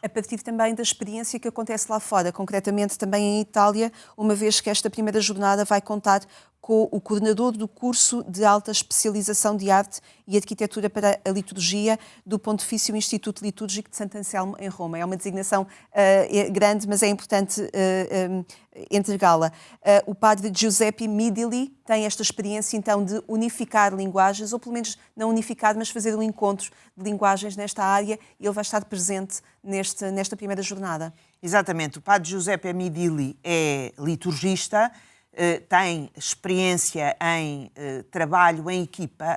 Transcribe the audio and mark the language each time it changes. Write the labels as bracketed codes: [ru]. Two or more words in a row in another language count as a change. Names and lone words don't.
[pt] A partir também da experiência que acontece lá fora, concretamente também em Itália, uma vez que esta primeira jornada vai contar com o coordenador do curso de alta especialização de arte e arquitetura para a liturgia do Pontifício Instituto Litúrgico de Santo Anselmo, em Roma. É uma designação grande, mas é importante entregá-la. O padre Giuseppe Midili tem esta experiência, então, de unificar linguagens, ou pelo menos não unificar, mas fazer um encontro de linguagens nesta área, e ele vai estar presente nesta primeira jornada. Exatamente. O padre Giuseppe Midili é liturgista, tem experiência em trabalho em equipa.